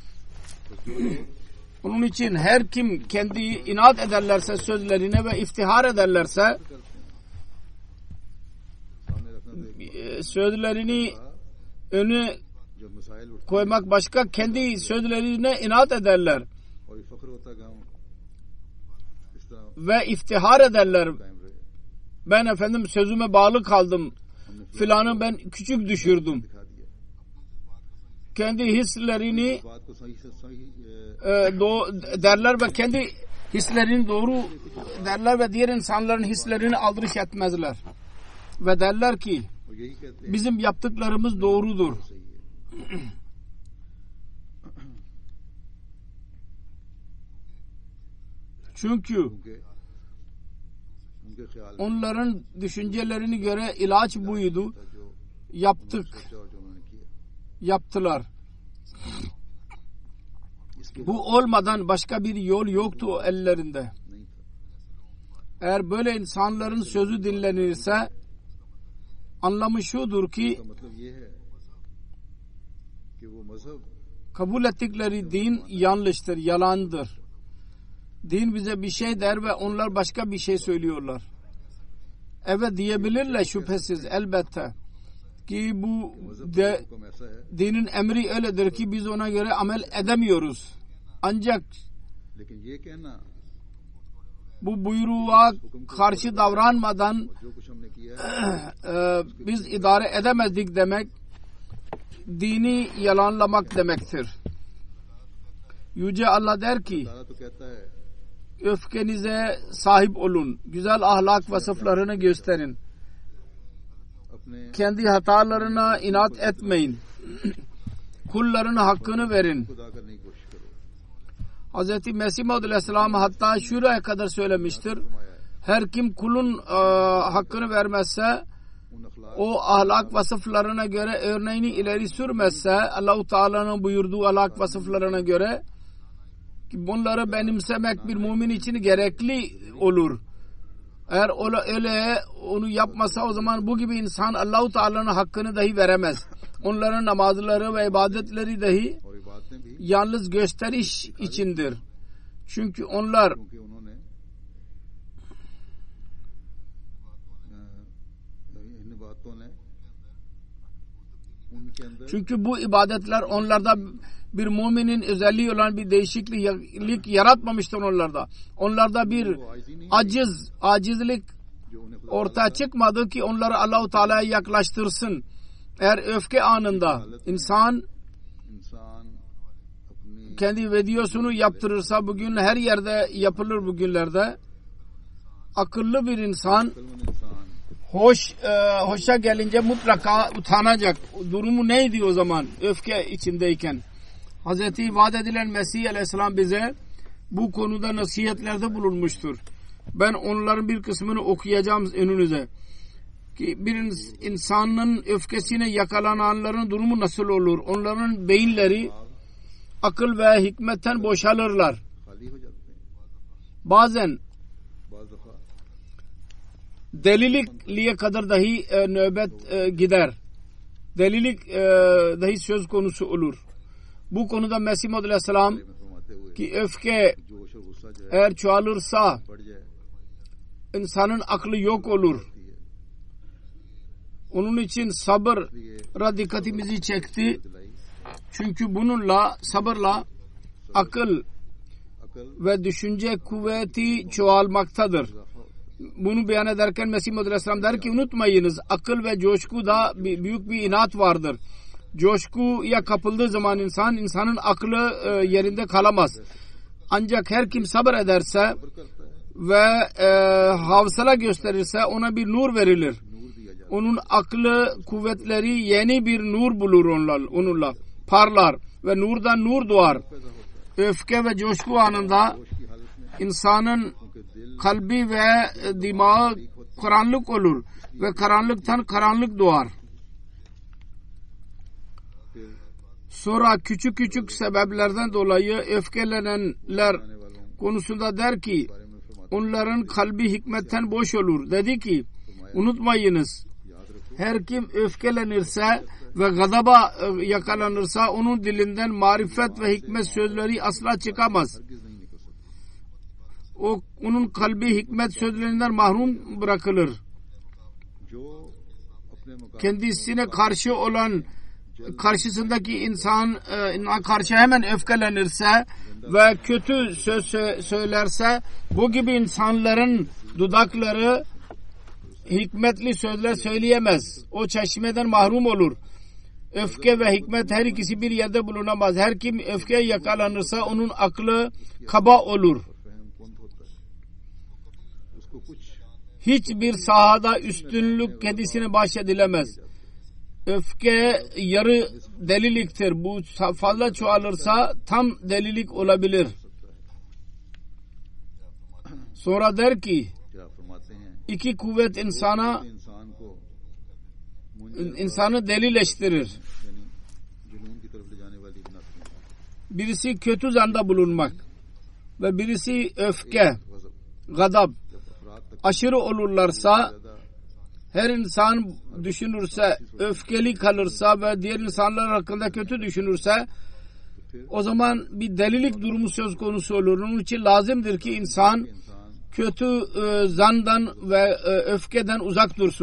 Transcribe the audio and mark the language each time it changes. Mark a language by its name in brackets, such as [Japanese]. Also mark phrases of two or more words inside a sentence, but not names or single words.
[Turkish] Onun için her kim kendi inat ederlerse sözlerine ve iftihar ederlerse, [Urdu] سامنے رکھنا تو [Turkish] sözlerini önü [Urdu] جب مسائل اٹھتے [Turkish] koymak başka, kendi sözlerine inat ederler [Urdu] ہیں اور یہ فخر ہوتا گاؤں اس طرح [Turkish] ve iftihar ederler. [Urdu] قائم رہے [Turkish] Ben efendim sözüme bağlı kaldım, filanı ben küçük düşürdüm. [Urdu] دکھا دیا [Turkish] Kendi hislerini [Urdu] بات کو صحیح سے صحیح [Turkish] derler ve kendi hislerini doğru derler ve diğer insanların hislerini aldırış etmezler. Ve derler ki [Urdu] اور یہی کہتے ہیں [Turkish] bizim yaptıklarımız doğrudur. [Urdu] صحیح ہے [Turkish] Çünkü [Urdu] کیونکہ ان کے خیال میں [Turkish] onların düşüncelerine göre ilaç buydu. [Urdu] जो [Turkish] Yaptık, [Urdu] سوچا اور جو انہوں نے کیا, [Turkish] yaptılar. [Urdu] इसके [Turkish] Bu olmadan başka bir yol yoktu o ellerinde. [Urdu] نہیں تھا. [Turkish] Eğer böyle insanların sözü dinlenirse anlamı şudur ki [Urdu] اس کا مطلب یہ ہے کہ وہ مذہب [Turkish] kabul ettikleri din yanlıştır, yalandır. Din bize bir şey der ve onlar başka bir şey söylüyorlar. Evet diyebilirler şüphesiz elbette ki bu [Urdu] मजहब [Turkish] de, [Urdu] کا حکم ایسا ہے, [Turkish] dinin emri öyledir ki biz ona göre amel edemiyoruz. Ancak [Urdu] لیکن یہ کہنا [Turkish] bu buyruğa karşı davranmadan [Urdu] جو کچھ ہم نے کیا ہے [Turkish] biz idare edemezdik demek dini yalanlamak demektir. Yüce Allah der ki [Urdu] تارا تو کہتا ہے [Turkish] öfkenize sahip olun. Güzel ahlak vasıflarını gösterin. [Urdu] अपने [Turkish] Kendi hatalarına inat etmeyin. Kulların hakkını verin. [Urdu] خدا کرنے کی کوشش کرو. [Turkish] Hz. Mesih Maud Aleyhisselam hatta şuraya kadar söylemiştir. Her kim kulun hakkını vermezse, [Urdu] ان اخلاق [Turkish] o ahlak vasıflarına göre örneğini ileri sürmezse, Allah-u Teala'nın buyurduğu ahlak vasıflarına göre ki bunları benimsemek bir mümin için gerekli olur. Eğer öyle onu yapmasa o zaman bu gibi insan Allah-u Teala'nın hakkını dahi veremez. Onların namazları ve ibadetleri dahi [Urdu] اور عبادتیں بھی, [Turkish] yalnız gösteriş içindir. Çünkü onlar [Urdu] کیونکہ انہوں نے ان باتوں نے ان کے اندر [Turkish] çünkü bu ibadetler onlarda bir müminin özelliği olan bir değişiklik yaratmamıştır onlarda. Onlarda bir [Urdu] وہ عاجزی نہیں, [Turkish] acizlik [Urdu] جو انہیں خدا [Turkish] ortaya çıkmadı ki onları Allah-u Teala'ya yaklaştırsın. Eğer öfke anında insan [Urdu] انسان اپنی [Turkish] kendi videosunu yaptırırsa, bugün her yerde yapılır bugünlerde, akıllı bir insan [Urdu] عقلمند انسان [Turkish] hoşa gelince mutlaka utanacak. Durumu neydi o zaman öfke içindeyken? Hazreti vaat edilen Mesih Aleyhisselam bize bu konuda nasihatlerde bulunmuştur. Ben onların bir kısmını okuyacağım önünüze. Ki bir insanın öfkesine yakalananların durumu nasıl olur? Onların beyinleri akıl ve hikmetten boşalırlar. [Urdu] خالی ہو جاتے ہیں. [Turkish] Bazen [Urdu] بعض دفعہ [Turkish] delilikliğe kadar dahi nöbet gider. Delilik dahi söz konusu olur. Bu konuda Mesih Maud Aleyhisselam [Urdu] میں فرماتے ہوئے [Turkish] ki öfke [Urdu] جوش اور غصہ جو ہے [Turkish] eğer çoğalırsa [Urdu] بڑھ جائے [Turkish] insanın aklı yok olur. [Urdu] ہوتی ہے. [Turkish] Onun için sabıra [Urdu] इसलिए [Turkish] dikkatimizi çekti. [Urdu] दिलाई [Turkish] Çünkü bununla, sabırla akıl [Urdu] अकल [Turkish] ve düşünce kuvveti çoğalmaktadır. [Urdu] اضافہ ہوتا [Turkish] Bunu beyan ederken Mesih Maud Aleyhisselam der ki unutmayınız, akıl ve coşkuda büyük bir inat vardır. Coşkuya kapıldığı zaman insanın aklı yerinde kalamaz. Ancak her kim sabır ederse [Urdu] ہے۔ صبر کرتا ہے, [Turkish] ve havsala gösterirse ona bir nur verilir. [Urdu] نور دیا جاتا [Turkish] Onun aklı, kuvvetleri yeni bir nur bulur onunla. Parlar ve nurdan nur doğar. [Urdu] ہے، پیدا ہوتا ہے. [Turkish] Öfke ve coşku anında [Urdu] جوش کی حالت میں [Turkish] insanın [Urdu] ان کے دل [Turkish] kalbi ve dimağı karanlık olur ve karanlıktan karanlık doğar. [Urdu] फिर [Turkish] Sonra küçük küçük sebeplerden dolayı öfkelenenler [Urdu] آنے والوں [Turkish] konusunda der ki [Urdu] کے بارے میں فرماتے [Turkish] onların kalbi hikmetten boş olur. Dedi ki unutmayınız, [Urdu] یاد رکھو [Turkish] her kim öfkelenirse ve gadaba yakalanırsa onun dilinden marifet ve hikmet sözleri asla çıkamaz. [Urdu] ہرگز نہیں نکل سکتا. [Turkish] Onun kalbi hikmet sözlerinden mahrum bırakılır. [Urdu] جو اپنے مقام [Turkish] Kendisine karşı olan karşısındaki insan karşı hemen öfkelenirse ve kötü söz söylerse bu gibi insanların dudakları hikmetli sözler söyleyemez. O çeşmeden mahrum olur. Öfke ve hikmet her ikisi bir yerde bulunamaz. Her kim öfkeye yakalanırsa onun aklı kaba olur. [Urdu] فہم کند ہوتا ہے۔ اس کو کچھ [Turkish] Hiçbir sahada üstünlük kendisine bahşedilemez. Öfke yarı deliliktir. Bu fazla çoğalırsa tam delilik olabilir. Sonra der ki [Urdu] پھر آپ فرماتے ہیں [Turkish] iki kuvvet insana [Urdu] کہ انسان کو منجر [Turkish] insanı delileştirir. [Urdu] یعنی جنون کی طرف لے جانے والی بناتی ہیں. [Turkish] Birisi kötü zanda bulunmak ve birisi öfke, [Urdu] गजब [Turkish] gadab. [Urdu] جب افراد تک [Turkish] Aşırı olurlarsa, [Urdu] ज्यादा [Turkish] her insan düşünürse, öfkeli kalırsa ve diğer insanlar hakkında kötü düşünürse, o zaman bir delilik durumu söz konusu olur. Onun için lazımdır ki insan [Urdu] इंसान [Turkish] kötü zandan ve öfkeden uzak dursun.